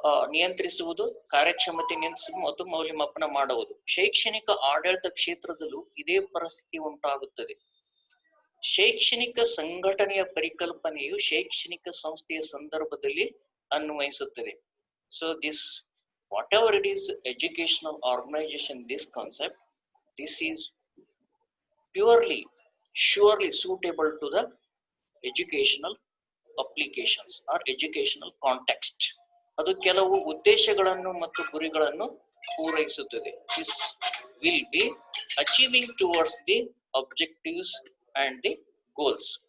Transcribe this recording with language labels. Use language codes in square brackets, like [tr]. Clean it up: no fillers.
[kn] ನಿಯಂತ್ರಿಸುವುದು, ಕಾರ್ಯಕ್ಷಮತೆ ನಿಯಂತ್ರಿಸುವುದು ಮತ್ತು ಮೌಲ್ಯಮಾಪನ ಮಾಡುವುದು. ಶೈಕ್ಷಣಿಕ ಆಡಳಿತ ಕ್ಷೇತ್ರದಲ್ಲೂ ಇದೇ ಪರಿಸ್ಥಿತಿ ಉಂಟಾಗುತ್ತದೆ. ಶೈಕ್ಷಣಿಕ ಸಂಘಟನೆಯ ಪರಿಕಲ್ಪನೆಯು ಶೈಕ್ಷಣಿಕ ಸಂಸ್ಥೆಯ ಸಂದರ್ಭದಲ್ಲಿ ಅನ್ವಯಿಸುತ್ತದೆ. [en] So this whatever it is educational organization, this concept, this is surely suitable to the educational applications or educational context. [kn] ಅದು ಕೆಲವು ಉದ್ದೇಶಗಳನ್ನು ಮತ್ತು ಗುರಿಗಳನ್ನು ಪೂರೈಸುತ್ತದೆ. [en] This will be achieving towards the objectives and the goals.